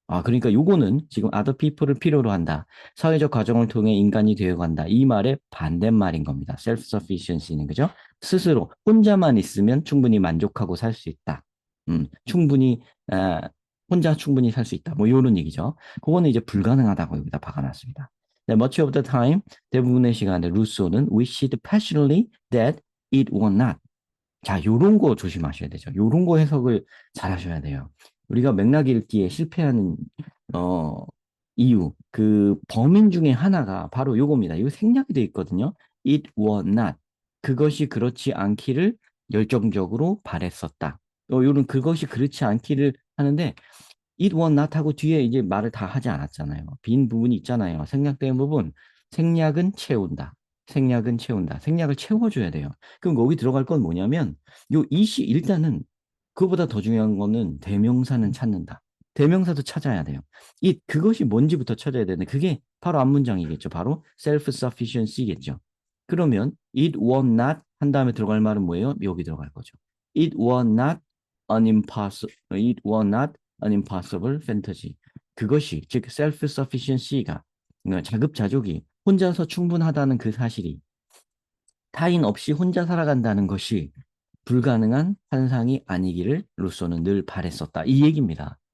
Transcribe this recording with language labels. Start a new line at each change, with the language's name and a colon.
Korean: 그러니까 요거는 지금 other people을 필요로 한다. 사회적 과정을 통해 인간이 되어간다. 이 말의 반대말인 겁니다. self-sufficiency는, 그죠? 스스로 혼자만 있으면 충분히 만족하고 살 수 있다. 충분히 아, 혼자 충분히 살 수 있다. 뭐 이런 얘기죠. 그거는 이제 불가능하다고 여기다 박아놨습니다. 네,
English: much of the time,
Korean: 대부분의 시간에 루소는
English: wished passionately that it were not.
Korean: 자, 요런 거 조심하셔야 되죠. 요런 거 해석을 잘 하셔야 돼요. 우리가 맥락 읽기에 실패하는 어, 이유, 그 범인 중에 하나가 바로 요겁니다. 이거 생략이 돼 있거든요.
English: It were not.
Korean: 그것이 그렇지 않기를 열정적으로 바랬었다. 요런 그것이 그렇지 않기를 하는데
English: it were not
Korean: 하고 뒤에 이제 말을 다 하지 않았잖아요. 빈 부분이 있잖아요. 생략된 부분. 생략은 채운다. 생략은 채운다. 생략을 채워줘야 돼요. 그럼 거기 들어갈 건 뭐냐면 요 이시 일단은 그거보다 더 중요한 거는 대명사는 찾는다. 대명사도 찾아야 돼요. 그것이 뭔지부터 찾아야 되는데 그게 바로 앞문장이겠죠. 바로 self-sufficiency겠죠. 그러면
English: it were not
Korean: 한 다음에 들어갈 말은 뭐예요? 여기 들어갈 거죠.
English: It were not it were not an impossible fantasy.
Korean: 그것이 즉 self-sufficiency가 자급자족이 혼자서 충분하다는 그 사실이 타인 없이 혼자 살아간다는 것이 불가능한 환상이 아니기를 루소는 늘 바랬었다. 이 얘기입니다.